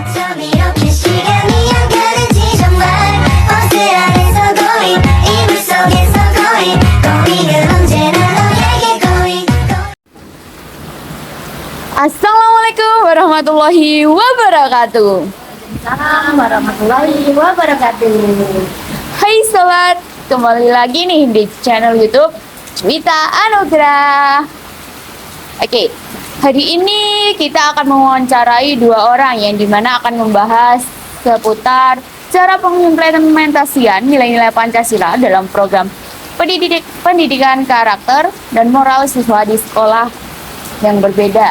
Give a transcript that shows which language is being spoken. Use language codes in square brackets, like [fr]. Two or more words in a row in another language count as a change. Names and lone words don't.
[ko] 밤 이렇게 시간이 안 가는지 정말 버스 안에서 거의 이불 속에서 거의 거의는 언제나 너에게 거의 [ar] السلام عليكم ورحمة الله وبركاته. السلام عليكم ورحمة الله وبركاته. [id] Hai sobat, kembali lagi nih di channel YouTube Cuita Anugrah. Oke, hari ini kita akan mewawancarai dua orang yang dimana akan membahas seputar cara pengimplementasian nilai-nilai Pancasila dalam program pendidikan karakter dan moral siswa di sekolah yang berbeda.